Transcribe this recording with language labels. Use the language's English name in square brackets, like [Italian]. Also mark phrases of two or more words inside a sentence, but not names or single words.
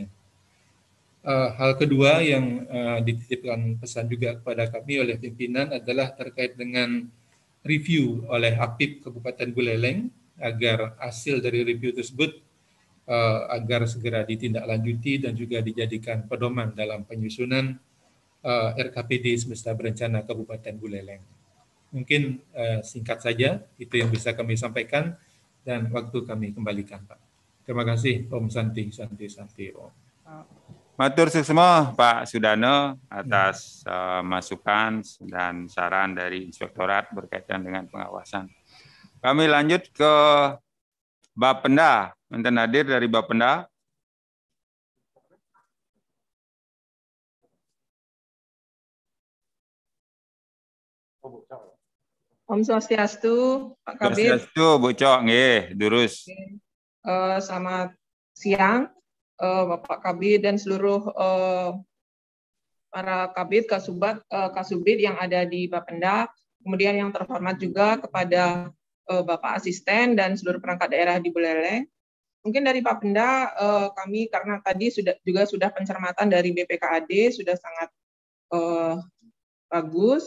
[Indonesian] Hal kedua yang dititipkan pesan juga kepada kami oleh pimpinan adalah terkait dengan review oleh APIP Kabupaten Buleleng agar hasil dari review tersebut agar segera ditindaklanjuti dan juga dijadikan pedoman dalam penyusunan RKPD semesta berencana Kabupaten Buleleng. Mungkin singkat saja itu yang bisa kami sampaikan dan waktu kami kembalikan, Pak. Terima kasih. [Balinese] Om Santi, Santi, Santi, Om. Matur suksma [Indonesian] Pak Sudano atas masukan dan saran dari Inspektorat berkaitan dengan pengawasan. Kami lanjut ke Bapenda. Mantan hadir dari Bapenda. [Balinese] Om Swastiastu, [Indonesian] Pak Kabid. [Balinese] Swastiastu, Bu Cok, nggih, durus. [Indonesian] Selamat siang, Bapak Kabid dan seluruh para Kabid, Kasubid yang ada di Bapenda. Kemudian yang terhormat juga kepada Bapak Asisten dan seluruh perangkat daerah di Buleleng. Mungkin dari Bapenda kami karena tadi sudah pencermatan dari BPKAD sudah sangat bagus.